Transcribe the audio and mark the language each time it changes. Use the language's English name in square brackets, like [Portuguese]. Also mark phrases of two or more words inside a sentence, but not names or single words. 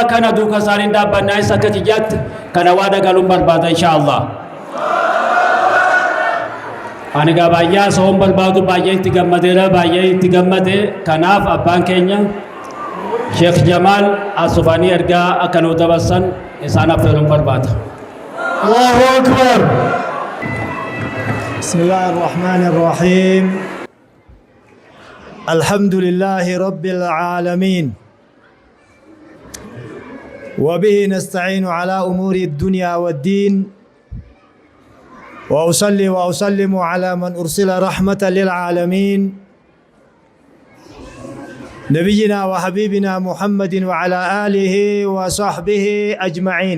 [Oromo] Kana duuka isaanii dhaabbannaa isa akka kiyyaatti kana waada galuun barbaada inshaallah. Ani gaa baay'ee soon barbaadu baay'ee itti gammadeera baay'ee itti gammade. Kanaaf abbaan keenya Sheekh Jamaal asufanii ergaa akka nu dabarsan isaan affeeruun barbaada. [Arabic] الله أكبر. بسم الله الرحمن الرحيم. الحمد لله رب العالمين. وبه نستعين على أمور الدنيا والدين وأصلي وأسلم على من أرسل رحمة للعالمين نبينا وحبيبنا محمد وعلى آله وصحبه أجمعين.